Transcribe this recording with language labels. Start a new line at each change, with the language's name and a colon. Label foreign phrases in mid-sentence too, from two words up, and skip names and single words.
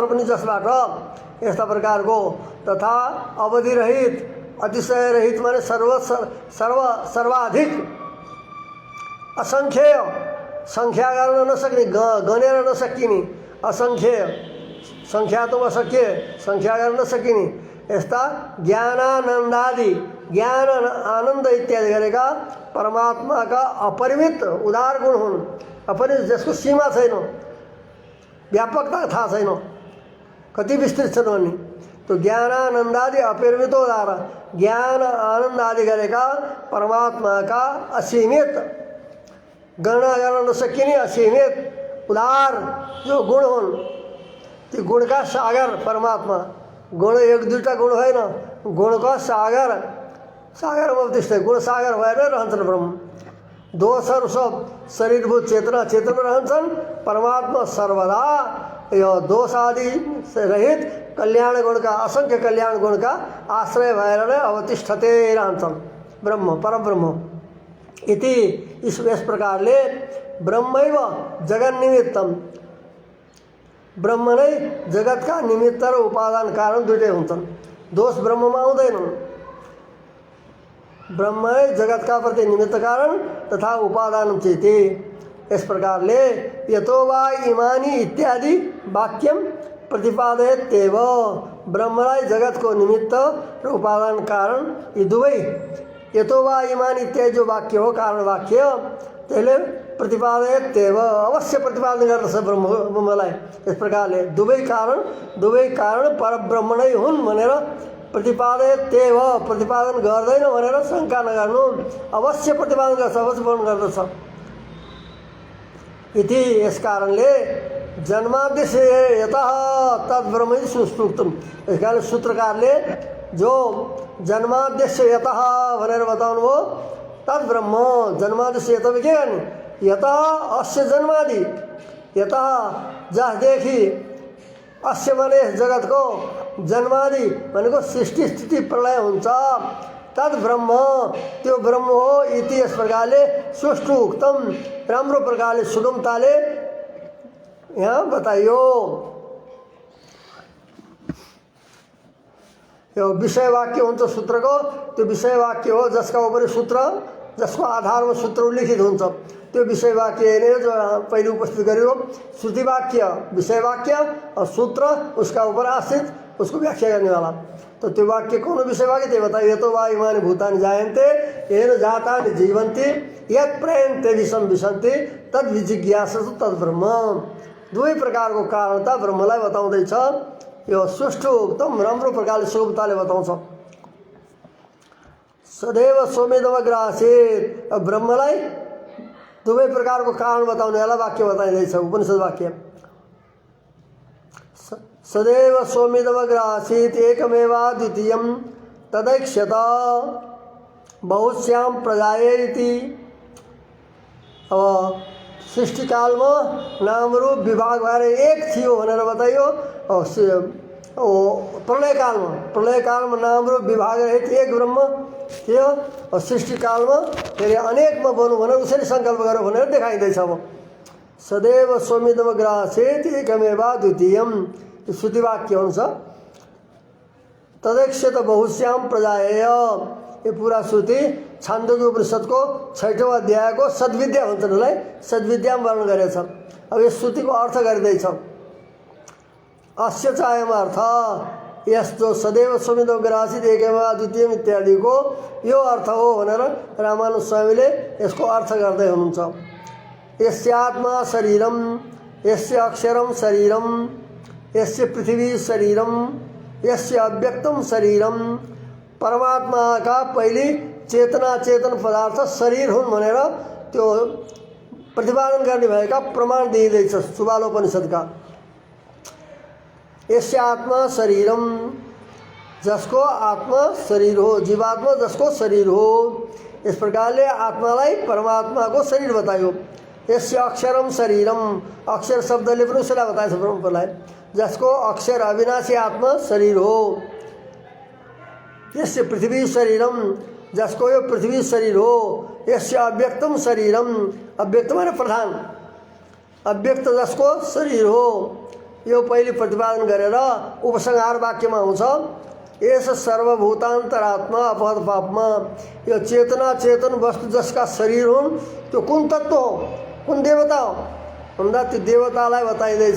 Nepali: पनि जसबाट यस्ता प्रकारको तथा अवधि रहित अतिशय रहित माने सर्वाधिक असंख्य संख्या गर्न नसक्ने गनेर नसकिने असंख्य संख्या तो अशक्य संख्या गर्न नसकिने यस्ता ज्ञानानन्दादि ज्ञान आनंद इत्यादि गरेका परमात्माका अपरिमित उदार गुण हुन्। अपरिमित जसको सीमा छैन, व्यापकता थाहा छैन, कति विस्तृत छन् भन्ने। तो ज्ञानानंद आदि अपरिमित उदार, ज्ञान आनंद आदि गरेका परमात्माका असीमित, गणना गर्न नसकिने असीमित उदार जो गुण हुन्, ती गुणका सागर परमात्मा। गुण एक दुईटा गुण होइन, गुणका सागर, सागरमा त्यस्तै गुण सागर भएर रहन्छन् ब्रह्म। दोषहरू सब शरीरभूत चेतना, चेतना रहन्छन्। परमात्मा सर्वदा यो दोष आदि रहित कल्याण गुणका, असंख्य कल्याण गुणका आश्रय भएर नै अवतिष्ठते रहन्छन् ब्रह्म, परब्रह्म इति। इस प्रकारले
Sanskrit: ब्रह्मैव जगन्निमित्तम,
Nepali: ब्रह्म नै जगतका निमित्त र उपादान कारण दुईटै हुन्छन्। दोष ब्रह्ममा आउँदैनन्। ब्रह्म नै जगतका प्रति निमित्त कारण तथा उपादान चेति। इस प्रकारले
Sanskrit: यतो वा इमानी इत्यादि वाक्यम प्रतिपादयत्येव,
Nepali: ब्रह्मलाई जगतको निमित्त र उपादान कारण यी दुवै यतो वा इमानी इत्यादि जो वाक्य हो, कारण वाक्य, त्यसले प्रतिपादयत्येव अवश्य प्रतिपादन गर्दछ ब्रह्मलाई। इस प्रकारले दुवै कारण परब्रह्म नै हुन् भनेर प्रतिपादयत्येव, प्रतिपादन गर्दैन भनेर शङ्का नगर्नु, अवश्य प्रतिपादन गर्छ, अवश्य वर्णन गर्दछ इति। यस कारणले
Sanskrit: जन्माद्यस्य यतः तद्ब्रह्म सुस्तुक्तम,
Nepali: यस कारणले सूत्रकारले जो
Sanskrit: जन्माद्यस्य यतः
Nepali: भनेर बताउनु भयो,
Sanskrit: तद्ब्रह्म जन्माद्यस्य यतः
Nepali: के गर्ने,
Sanskrit: यतः अस्य जन्मादि,
Nepali: यतः जसदेखि, अस्य भने जगतको, जन्मादि भनेको सृष्टि स्थिति प्रलय हुन्छ,
Sanskrit: तद ब्रह्म
Nepali: त्यो ब्रह्म हो इति। यस प्रकारले
Sanskrit: सुष्ठु उक्तम,
Nepali: राम्रो प्रकारले सुगमताले यहाँ बताइयो। यो विषय वाक्य हुन्छ सूत्रको, त्यो विषय वाक्य हो जसका ऊपर सूत्र, जसको आधारमा सूत्र उल्लिखित हुन्छ, त्यो विषय वाक्य हेरेर जो पहिले उपस्थित गरियो।
Hindi: श्रुति वाक्य विषय वाक्य और सूत्र उसका ऊपर आश्रित, उसको व्याख्या करने वाला। तो त्यो वाक्य कौन विषय वाक्य ते बताइए।
Sanskrit: तो वा इमानि भूतानि जायन्ते येन जातानि जीवन्ति यत् प्रयन्ते विषम विशन्ति तद् विजिज्ञासु तद् ब्रह्म।
Nepali: दुवै प्रकारको कारणता ब्रह्मलाई बताउँदैछ। यो सुष्ठु एकदम राम्रो प्रकारले सुगमताले बताउँछ।
Sanskrit: सदैव सोमेदमग्रासीत्,
Nepali: ब्रह्मलाई दुवै प्रकारको कारण बताउने वाला वाक्य बताइँदैछ उपनिषद वाक्य।
Sanskrit: सदैव सोमेदमग्रासीत् एकमेवाद्वितीयं तदैक्ष्यत बहुस्यां प्रजायेति।
Nepali: अब सृष्टिकालमा नाम रूप विभाग भएर एक थियो भनेर बताइयो। प्रलयकालमा नाम रूप विभाग रहित एक ब्रह्म थियो। और सृष्टिकालमा फेरि अनेकमा बन्नु भनेर उसरी सङ्कल्प गर्यो भनेर देखाइँदैछ। अब
Sanskrit: सदैव सोमिदमग्रासीत् एकमेवाद्वितीयं
Nepali: श्रुतिवाक्य हुन्छ।
Sanskrit: तदैक्ष्यत बहुस्यां प्रजायेय,
Nepali: ये पूरा श्रुति छान्दोग्य उपनिषदको 6औं अध्यायको सद्विद्या भन्छ यसलाई, सद्विद्यामा वर्णन गरेछ। अब यस श्रुतिको अर्थ गरिँदैछ।
Sanskrit: अस्य चायम अर्थ,
Nepali: यस जो
Sanskrit: सदैव सोमिदमग्रासीत् एकमेवाद्वितीयम्
Nepali: इत्यादिको यो अर्थ हो भनेर रामानुज स्वामीले यसको अर्थ गर्दै हुनुहुन्छ।
Sanskrit: यस्यात्मा शरीरम, यस्य अक्षरम शरीरम, यस्य पृथ्वी शरीरम, यस्य अव्यक्तम शरीरम।
Hindi: परमात्मा का पहली
Nepali: चेतना चेतन पदार्थ शरीर हुन् भनेर त्यो प्रतिपादन गर्ने भएका प्रमाण दिइँदैछ सुबालोपनिषदका।
Sanskrit: यस्य आत्मा शरीरम,
Nepali: जसको आत्मा शरीर हो, जीवात्मा जसको शरीर हो। इस प्रकारले आत्मालाई परमात्माको शरीर बतायो।
Sanskrit: यस्य अक्षरम शरीरम,
Nepali: अक्षर शब्दले पनि उसलाई बताएछ ब्रह्मलाई, जसको अक्षर अविनाशी आत्मा शरीर हो।
Sanskrit: यस्य पृथ्वी शरीरम,
Nepali: जसको यो पृथ्वी शरीर हो।
Sanskrit: यस्य अव्यक्तम शरीरम,
Nepali: अव्यक्त माने प्रधान, अव्यक्त जसको शरीर हो। यो पहिले प्रतिपादन गरेर उपसंहार वाक्यमा आउँछ।
Sanskrit: यस सर्वभूतान्तरात्मा अपहत पापमा,
Nepali: यो चेतना चेतन वस्तु जसका शरीर हुन् त्यो कुन तत्त्व हो, कुन देवता हो भन्दा त्यो देवतालाई बताइँदैछ।